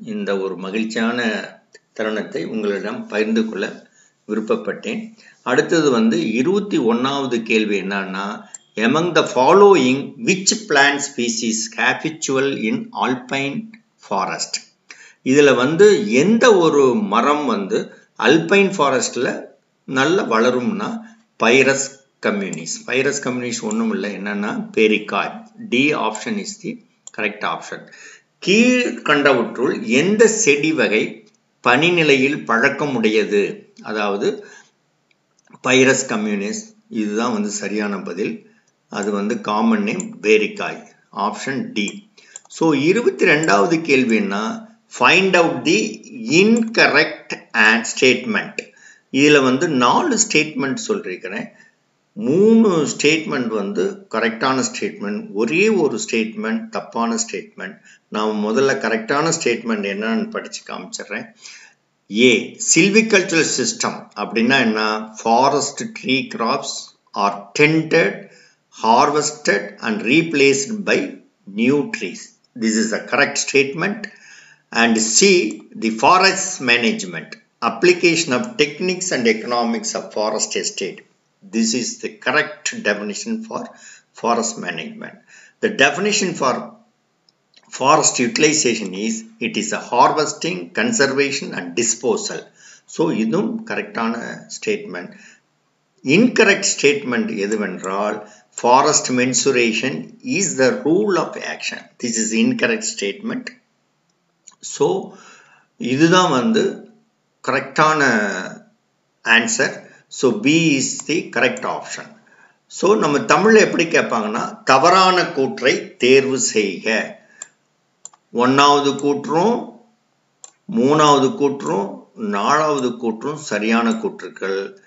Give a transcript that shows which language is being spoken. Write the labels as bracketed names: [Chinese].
[Tamil] இந்த ஒரு மகிழ்ச்சியான தருணத்தை உங்களிடம் பகிர்ந்து கொள்ள விருப்பப்பட்டேன். அடுத்தது வந்து 21வது கேள்வி என்னன்னா, [English] among the following which plant species habitual in alpine forest? [Tamil] இதுல வந்து எந்த ஒரு மரம் வந்து அல்பைன் ஃபாரஸ்ட்ல நல்ல வளரும்னா பைரஸ் கம்யூனிஸ். பைரஸ் கம்யூனிஸ் ஒன்றும் இல்லை, என்னன்னா பேரிக்காய். [English] D option is the correct option. [Tamil] கீழ்கண்டவற்றுள் எந்த செடி வகை பனிநிலையில் பழக்கமுடையது? அதாவது பைரஸ் கம்யூனிஸ், இதுதான் வந்து சரியான பதில். அது வந்து common name பேரிக்காய். Option D. So 22வது கேள்வின்னா, [English] Find out the incorrect statement. [Tamil] இதில் வந்து 4 ஸ்டேட்மெண்ட் சொல்லியிருக்கிறேன். 3 ஸ்டேட்மெண்ட் வந்து கரெக்டான ஸ்டேட்மெண்ட், ஒரே ஒரு ஸ்டேட்மெண்ட் தப்பான ஸ்டேட்மெண்ட். நான் முதல்ல கரெக்டான ஸ்டேட்மெண்ட் என்னன்னு படித்து காமிச்சிடுறேன். ஏ, சில்விகல்ச்சரல் சிஸ்டம் அப்படின்னா என்ன? [English] Forest tree crops are tended, harvested and replaced by new trees. This is the correct statement. And C, the forest management, application of techniques and economics of forest estate. This is the correct definition for forest management. The definition for forest utilization is, it is a harvesting, conservation and disposal. [Tamil] So இதுவும் கரெக்டான statement. [English] Incorrect statement எதுவென்றால், forest mensuration is the rule of action. This is incorrect statement. [Tamil] So இதுதான் வந்து கரெக்டான answer. So [English] B is the correct option. [Tamil] So நம்ம தமிழில் எப்படி கேட்பாங்கன்னா, தவறான கூற்றை தேர்வு செய்க. 1வது கூற்றும் 3வது கூற்றும் 4வது கூற்றும் சரியான கூற்றுக்கள்.